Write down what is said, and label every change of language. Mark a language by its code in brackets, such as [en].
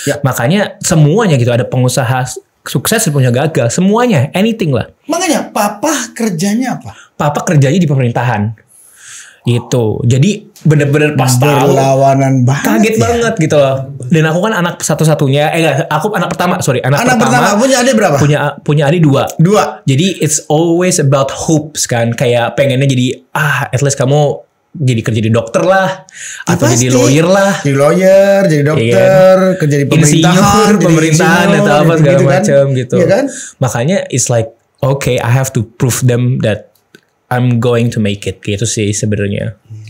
[id] Makanya semuanya gitu, ada pengusaha sukses punya gagal, semuanya, [en] anything [id] lah. Makanya papa kerjanya apa? Papa kerjanya di pemerintahan. Gitu. Jadi bener-bener pas tahu berlawanan banget. Kaget banget gitu loh. Dan aku kan anak satu-satunya. Aku anak pertama. Anak pertama. Punya adik berapa? Punya adik 2. Jadi [en] it's always about hopes [id] kan. Kayak pengennya jadi [en] at least [id] kamu jadi kerja di dokter lah, atau jadi lawyer lah. Jadi lawyer, jadi dokter, kerja di pemerintahan atau apa segala macam gitu. Iya kan? Makanya [en] it's like okay, I have to prove them that I'm going to make it [id] gitu sih sebenarnya.